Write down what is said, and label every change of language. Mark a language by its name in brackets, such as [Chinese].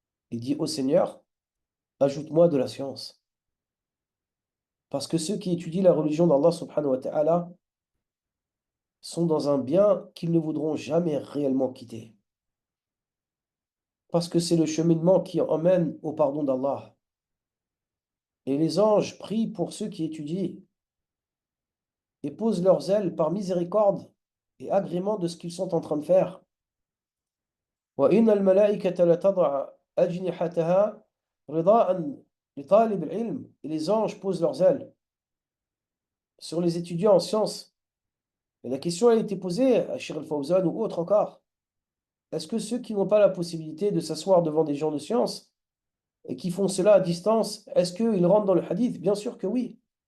[French] Il dit, ô Seigneur, ajoute-moi de la science. Parce que ceux qui étudient la religion d'Allah subhanahu wa ta'ala sont dans un bien qu'ils ne voudront jamais réellement quitter. Parce que c'est le cheminement qui emmène au pardon d'Allah. Et les anges prient pour ceux qui étudient et posent leurs ailes par miséricorde et agrément de ce qu'ils sont en train de faire. [Arabic] وإن الملائكة لتضع أجنحتها رضاء لطالب العلم. [French] Et les anges posent leurs ailes sur les étudiants en sciences. Et la question a été posée à Cheikh Al-Fawzan ou autre encore. Est-ce que ceux qui n'ont pas la possibilité de s'asseoir devant des gens de science et qui font cela à distance, est-ce qu'ils rentrent dans le hadith? Bien sûr que oui.